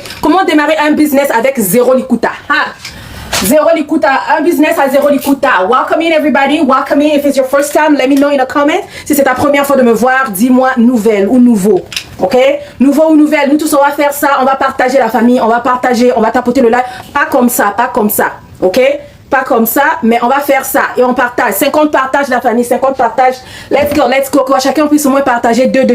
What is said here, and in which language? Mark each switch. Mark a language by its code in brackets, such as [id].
[fr] Comment démarrer un business avec 0 likuta? Zero likuta, un business à 0 likuta. [en] Welcome in everybody, welcome in. If it's your first time, let me know in the comment. [fr] Si c'est ta première fois de me voir, dis-moi nouvelle ou nouveau, ok? Nouveau ou nouvelle, nous tous on va faire ça, on va partager la famille, on va partager, on va tapoter le live. Pas comme ça, ok? Pas comme ça, mais on va faire ça et on partage. 50 partages la famille, 50 partages. [en] Let's go. [fr] Que chacun puisse au moins partager 2.